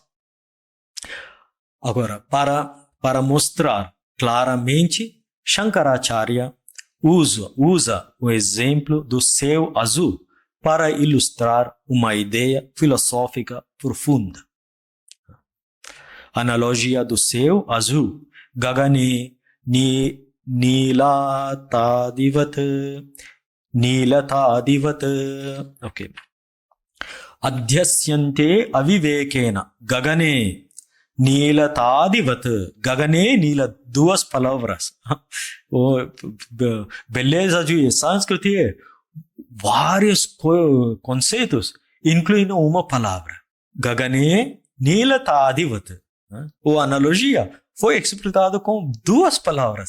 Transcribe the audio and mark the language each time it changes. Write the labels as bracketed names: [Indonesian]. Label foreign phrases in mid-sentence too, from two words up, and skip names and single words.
[Portuguese] Agora, para mostrar claramente, Shankaracharya usa o exemplo do céu azul para ilustrar uma ideia filosófica profunda. Analogia do céu azul. [Sanskrit] गगने नीलतादिवत्. [Portuguese] Ok. [Sanskrit] अध्यस्यन्ते अविवेकेन. गगने नीलतादिवत्। गगने, [Portuguese] Nila, duas palavras. Beleza de sânscrito é vários conceitos, incluindo uma palavra. [Sanskrit] गगने नीलतादिवत्. [Portuguese] Ou analogia foi explicado com duas palavras.